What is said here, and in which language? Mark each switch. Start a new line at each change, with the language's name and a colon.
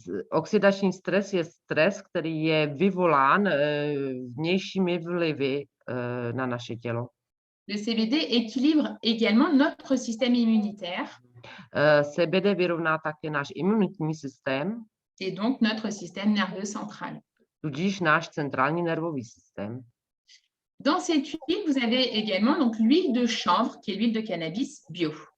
Czech: Oxidační stres je stres, který je vyvolán vnějšími vlivy na naše tělo.
French: Le CBD équilibre également notre système immunitaire.
Czech: CBD vyrovná také náš imunitní systém.
French: Et donc notre système nerveux central.
Czech: Tudíž náš centrální nervový systém.
French: Dans cette huile, vous avez également donc l'huile de chanvre, qui est l'huile de cannabis bio.